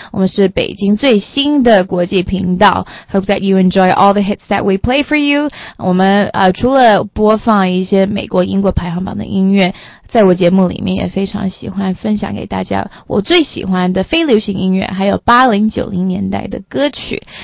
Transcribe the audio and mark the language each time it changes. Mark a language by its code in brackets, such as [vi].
[zh] 我们是北京最新的国际频道。 [en] Hope that you enjoy all the hits that we play for you。 [zh] 我们除了播放一些美国、英国排行榜的音乐，在我节目里面也非常喜欢分享给大家我最喜欢的非流行音乐，还有80、90年代的歌曲。